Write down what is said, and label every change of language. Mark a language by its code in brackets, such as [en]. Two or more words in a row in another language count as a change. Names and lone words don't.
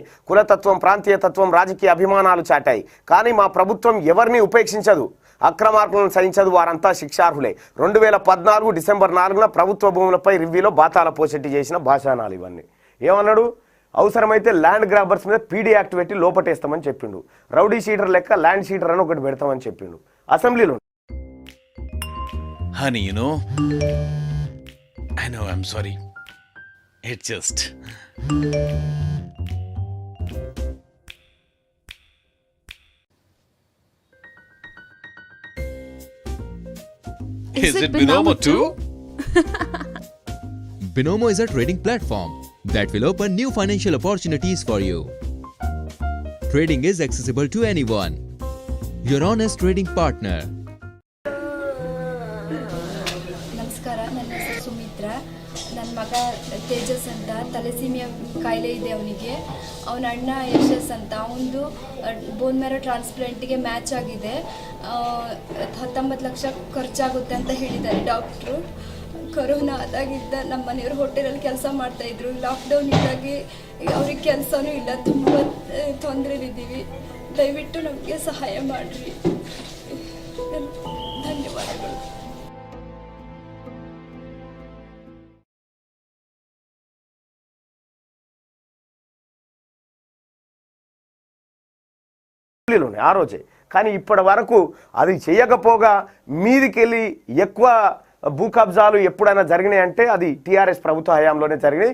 [te] కులతత్వం, ప్రాంతీయతత్వం, రాజకీయ అభిమానాలు చాటాయి. కానీ మా ప్రభుత్వం ఎవరిని ఉపేక్షించదు, అక్రమార్కులను సహించదు. వారంతా శిక్షార్హులే. 2014 డిసెంబర్ 4న ప్రభుత్వ భూములపై రివ్యూలో బాతాల పోషెట్టి చేసిన భాషానాలు ఇవన్నీ. ఏమన్నాడు? అవసరమైతే [en] land grabbers [te] మీద [en] PD act [te] పెట్టి లోపటేస్తామని చెప్పిండు. [en] rowdy sheeter [te] లెక్క [en] land sheeter [te] అని ఒకటి పెడతామని చెప్పిండు అసెంబ్లీలో. [en] Honey, I know, I'm sorry. It just... Is it Binomo too? Binomo is a trading platform that will open new financial opportunities for you. Trading is accessible to anyone. Your honest trading partner. [kn] ನಮಸ್ಕಾರ, ನನ್ನ ಹೆಸರು ಸುಮಿತ್ರ. ನನ್ನ ಮಗ ತೇಜಸ್ ಅಂತ ತಲೆಸೀಮಿಯಾ ಕಾಯಿಲೆ ಇದೆ ಅವನಿಗೆ. ಅವನ ಅಣ್ಣ ಯಶಸ್ ಅಂತ ಅವನದು [en] bone marrow [kn] ಟ್ರಾನ್ಸ್ಪ್ಲಾಂಟಿಗೆ ಮ್ಯಾಚ್ ಆಗಿದೆ. 19 ಲಕ್ಷ ಖರ್ಚಾಗುತ್ತೆ ಅಂತ ಹೇಳಿದ್ದಾರೆ ಡಾಕ್ಟ್ರು. ಕೊರೋನಾ ಆದಾಗಿದ್ದ ನಮ್ಮ ಮನೆಯವರು ಹೋಟೆಲಲ್ಲಿ ಕೆಲಸ ಮಾಡ್ತಾಯಿದ್ರು. ಲಾಕ್ಡೌನ್ ಇದ್ದಾಗಿ ಅವ್ರಿಗೆ ಕೆಲಸನೂ ಇಲ್ಲ, ತುಂಬ ತೊಂದರೆಲಿದ್ದೀವಿ. ದಯವಿಟ್ಟು ನಮಗೆ ಸಹಾಯ ಮಾಡಿರಿ. ಧನ್ಯವಾದಗಳು. [te] ఆ రోజే. కానీ ఇప్పటి వరకు అది చేయకపోగా మీదికెళ్ళి ఎక్కువ భూ కబ్జాలు ఎప్పుడైనా జరిగినాయి అంటే అది టీఆర్ఎస్ ప్రభుత్వ హయాంలోనే జరిగినాయి.